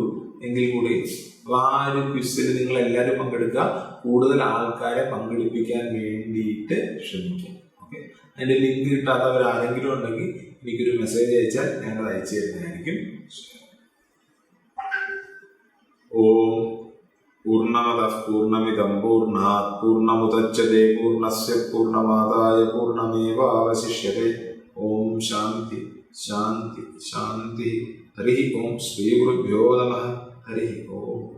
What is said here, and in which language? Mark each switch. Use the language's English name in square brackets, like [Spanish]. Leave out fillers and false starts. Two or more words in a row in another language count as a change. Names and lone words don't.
[Malayalam] എങ്കിൽ കൂടി ആ ഒരു ക്വിസിൽ നിങ്ങൾ എല്ലാവരും പങ്കെടുക്കുക. കൂടുതൽ ആൾക്കാരെ പങ്കെടുപ്പിക്കാൻ വേണ്ടിയിട്ട് ശ്രമിക്കുക. ഓക്കെ, അതിന്റെ ലിങ്ക് കിട്ടാത്തവർ ആരെങ്കിലും ഉണ്ടെങ്കിൽ എനിക്കൊരു മെസ്സേജ് അയച്ചാൽ ഞാനത് അയച്ചു തരുന്നതായിരിക്കും. [Sanskrit] ഓം പൂർണ്ണമദഃ പൂർണ്ണമിദം പൂർണ്ണാത് പൂർണ്ണമുദച്യതേ പൂർണ്ണസ്യ പൂർണ്ണമാദായ പൂർണ്ണമേവാവശിഷ്യതേ. ഓം ശാന്തി ശാന്തി ശാന്തി. ഹരി ഓം. ശ്രീ ഗുരുഭ്യോ നമഃ. ഹരി ഓം.